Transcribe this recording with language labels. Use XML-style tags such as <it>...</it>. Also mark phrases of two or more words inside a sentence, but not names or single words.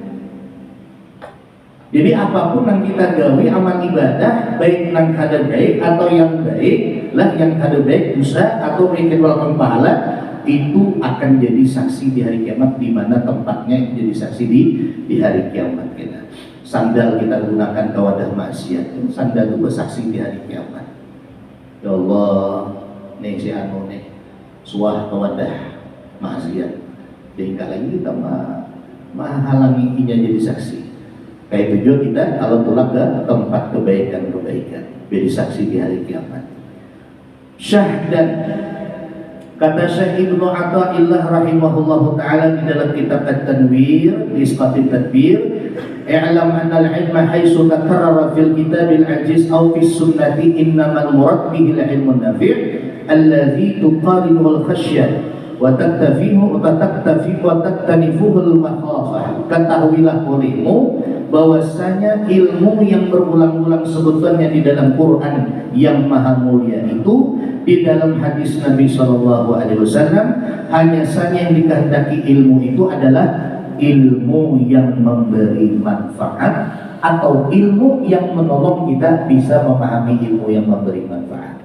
<bjn>Jadi apapun yang kita gawe amal ibadah, baik yang kada baik atau yang baik lah, yang kada baik dosa atau bikin walaupun pahala, itu akan jadi saksi di hari kiamat, di mana tempatnya jadi saksi di hari kiamat kita. Sandal kita gunakan ke wadah maksiat, sandal itu bersaksi di hari kiamat.</bjn> <ar>Ya Allah,</ar> <bjn>nih si anu nih suah ke wadah maksiat, sehingga lagi kita menghalangi inya jadi saksi. Kayak itu juga kita kalau tulak ke tempat kebaikan jadi saksi di hari kiamat.</bjn> <id>Syahdan, kata Syekh Ibnu Athaillah</id> <ar>رحمه الله تعالى</ar> <id>di dalam kitab</id> <ar>At-Tanwir, Isqatit Tadbir, اعلم أن العلم حيث تكرر في الكتاب العزيز أو في السنة إنما المراد به العلم النافع الذي تقارنه الخشية وتكتنفه المخافة.</ar> <id>Ketahuilah olehmu bahwasanya ilmu yang berulang-ulang sebutannya di dalam Quran yang maha mulia itu, di dalam hadis Nabi SAW, hanya saja yang dikehendaki ilmu itu adalah ilmu yang memberi manfaat atau ilmu yang menolong kita bisa memahami ilmu yang memberi manfaat.</id>